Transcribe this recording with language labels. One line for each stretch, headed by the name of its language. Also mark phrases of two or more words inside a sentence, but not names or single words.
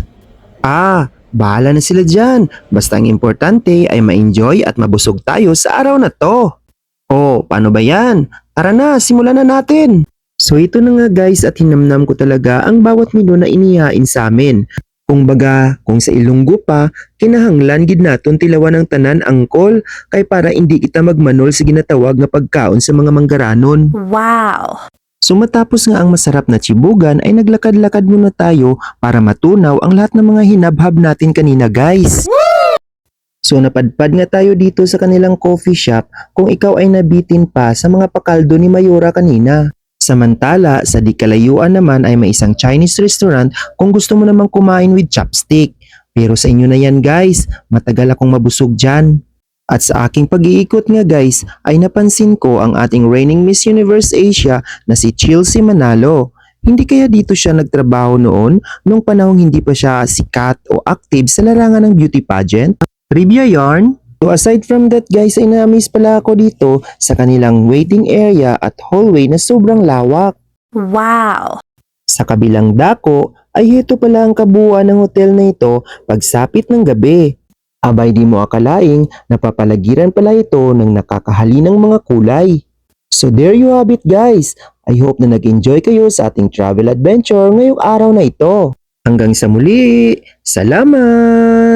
Filipino: Ah, bahala na sila dyan. Basta ang importante ay ma-enjoy at mabusog tayo sa araw na to. Oh, paano ba yan? Tara na, simulan na natin. So ito na nga guys at hinamnam ko talaga ang bawat menu na inihain sa amin. Kung baga, kung sa Ilonggo pa,
Hiligaynon: kinahanglan gid naton tilawan ng tanan angkol kay para hindi kita magmanol sa ginatawag nga pagkaon sa mga manggaranon. Wow!
Filipino: So matapos nga ang masarap na chibugan ay naglakad-lakad muna tayo para matunaw ang lahat ng mga hinabhab natin kanina guys. So napadpad nga tayo dito sa kanilang coffee shop kung ikaw ay nabitin pa sa mga pakaldo ni Mayora kanina. Samantala, sa di kalayuan naman ay may isang Chinese restaurant kung gusto mo namang kumain
English: with chopstick.
Filipino: Pero sa inyo na yan guys, matagal akong mabusog dyan. At sa aking pag-iikot nga guys, ay napansin ko ang ating reigning Miss Universe Asia na si Chelsea Manalo. Hindi kaya dito siya nagtrabaho noon nung panahong hindi pa siya sikat o active sa larangan ng
English: beauty pageant?
Filipino: Trivia yarn? So
English: aside from that
Filipino: guys ay na-amaze pala ako dito sa kanilang waiting area at hallway na sobrang lawak. Wow. Sa kabilang dako ay heto pala ang kabuuan ng hotel na ito pagsapit ng gabi. Abay di mo akalaing napapalagiran pala ito ng nakakahalinang mga kulay.
English: So there you have it guys. I hope
Filipino: na nag-enjoy kayo sa ating
English: travel adventure
Filipino: ngayong araw na ito. Hanggang sa muli. Salamat!